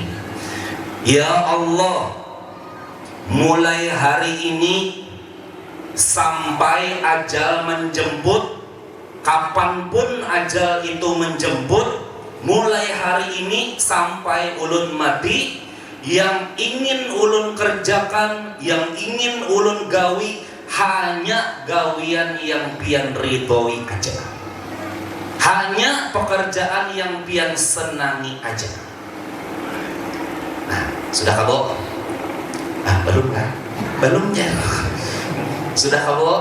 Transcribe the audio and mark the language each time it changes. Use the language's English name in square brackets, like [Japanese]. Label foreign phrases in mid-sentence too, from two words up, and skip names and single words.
[Indonesian] Ya Allah, mulai hari ini sampai ajal menjemput, kapanpun ajal itu menjemput, mulai hari ini sampai ulun mati, yang ingin ulun kerjakan, yang ingin ulun gawi, hanya gawian yang pian ridhoi aja, hanya pekerjaan yang pian senangi aja. Nah, sudah kabok? Belum kan? Belum ya? Sudah kabok?